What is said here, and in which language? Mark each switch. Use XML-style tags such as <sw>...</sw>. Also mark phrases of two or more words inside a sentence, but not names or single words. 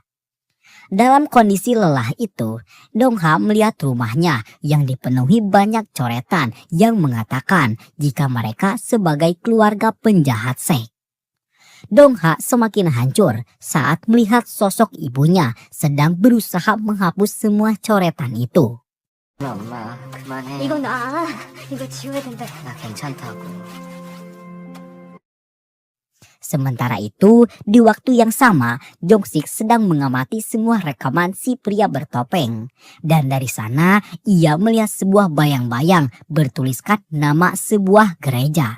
<id>Dalam kondisi lelah itu, Dongha melihat rumahnya yang dipenuhi banyak coretan yang mengatakan jika mereka sebagai keluarga penjahat seks. Dongha semakin hancur saat melihat sosok ibunya sedang berusaha menghapus semua coretan itu.</id> <ko>엄마, 그만해. 이거 이거 지워야 된다. 나 괜찮다고.</ko> <id>Sementara itu, di waktu yang sama, Jongsik sedang mengamati semua rekaman si pria bertopeng. Dan dari sana, ia melihat sebuah bayang-bayang bertuliskan nama sebuah gereja.</id>